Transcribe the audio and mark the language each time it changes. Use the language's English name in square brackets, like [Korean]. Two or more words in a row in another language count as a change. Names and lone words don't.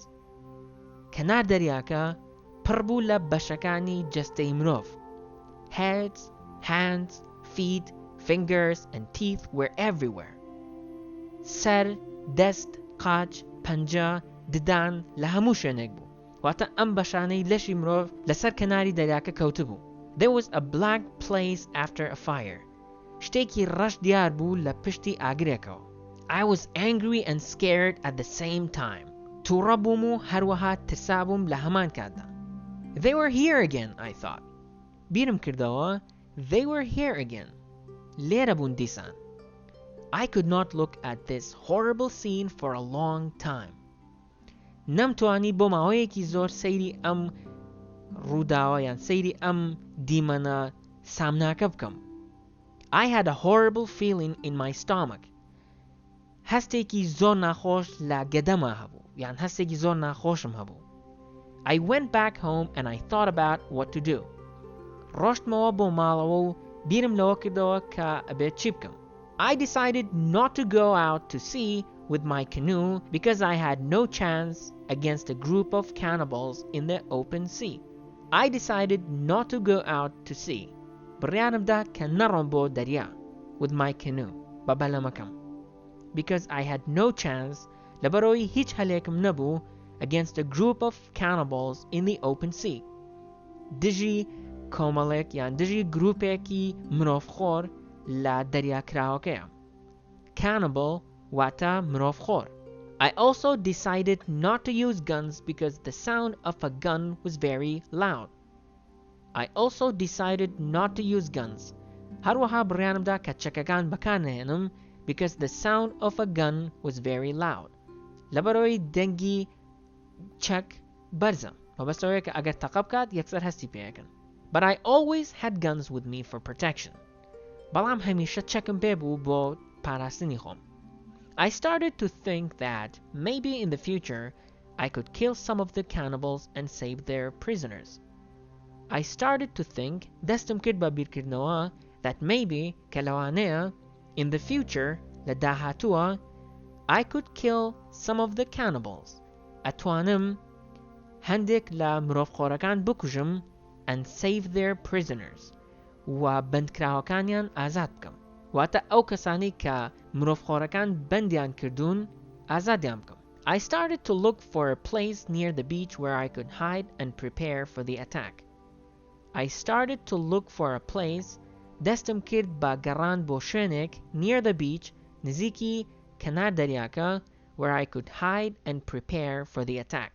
[Central Kurdish] کەنار دەریاکە پڕ بوو لە بەشەکانی جەستەی مرۆڤ. [English] Heads, hands, feet, fingers and teeth were everywhere. [Central Kurdish] سر، دەست، قاچ، پەنجە، ددان لە هەموو شوێنێک بوو. واتە ئەم بەشانەی لەشی مرۆڤ لەسەر کەناری دەریاکە کەوتبوو. [English] There was a black place after a fire. [Central Kurdish] شتێکی ڕەش دیار بوو لە پشتی ئاگرێکەوە. [English] I was angry and scared at the same time. [Central Kurdish] تووڕە بووم و هەروەها ترسا بووم لە هەمان کاتدا. [English] They were here again, I thought. [Central Kurdish] بیرم کردەوە [English] they were here again. [Central Kurdish] لێرە بوون دیسان. [English] I could not look at this horrible scene for a long time. [Central Kurdish] نەمتوانی بۆ ماوەیەکی زۆر سەیری ئەم ڕووداوە یان سەیری ئەم دیمەنە سامناکە بکەم. [English] I had a horrible feeling in my stomach. [Central Kurdish] هەستێکی زۆر ناخۆش لە گەدەما هەبوو یان هەستێکی زۆر ناخۆشم هەبوو. [English] I went back home and I thought about what to do. [Central Kurdish] ڕۆشتمەوە بۆ ماڵەوە و بیرم لەوە کردەوە کە ئەبێت چی بکەم. [English] I decided not to go out to sea with my canoe because I had no chance against a group of cannibals in the open sea. I decided not to go out to sea. [Central Kurdish] بڕیارمدا کە نەڕۆم بۆ دەریا [English] with my canoe [Central Kurdish] بە بەلەمەکەم [English] because I had no chance [Central Kurdish] لەبەرەوەی هیچ هەلێکم نەبوو [English] against a group of cannibals in the open sea. [Central Kurdish] دژی کۆمەڵێک یان دژی گروپێکی مرۆڤخۆر لە دەریاکراوەکەیە. Cannibal واتە مرۆڤخۆر. [English] I also decided not to use guns because the sound of a gun was very loud. I also decided not to use guns. [Central Kurdish] هەروەها بڕیانمدا کە چەکەکان بەکارنەهێنم [English] because the sound of a gun was very loud. [Central Kurdish] لەبەرەوەی دەنگی چەک بەرزە. مەبەستەوەیە کە ئەگەر تەقە بکات یەکسەر هەستی پێیەکەن. [English] But I always had guns with me for protection. [Central Kurdish] بەڵام هەمیشە چەکم پێ بوو بۆ پاراستنی خۆم. [English] I started to think that maybe in the future I could kill some of the cannibals and save their prisoners. I started to think [Central Kurdish] دەستم کرد بە بیرکردنەوە [English] that maybe [Central Kurdish] کە لەوانەیە [English] in the future [Central Kurdish] لە داهاتووە [English] I could kill some of the cannibals. [Central Kurdish] ئەتوانم هەندێک لە مرۆڤخۆرەکان بکوژم [English] and save their prisoners. [Central Kurdish] و بەندکراوەکانیان ئازاد بکەم. واتە ئەو کەسانی کە مرۆڤخۆرەکان بەندیان کردوون ئازادیان بکەم. [English] I started to look for a place near the beach where I could hide and prepare for the attack. I started to look for a place [Central Kurdish] دەستم کرد بە گەڕان بۆ شوێنێک [English] near the beach [Central Kurdish] نزیکی کەنار دەریاکە [English] where I could hide and prepare for the attack.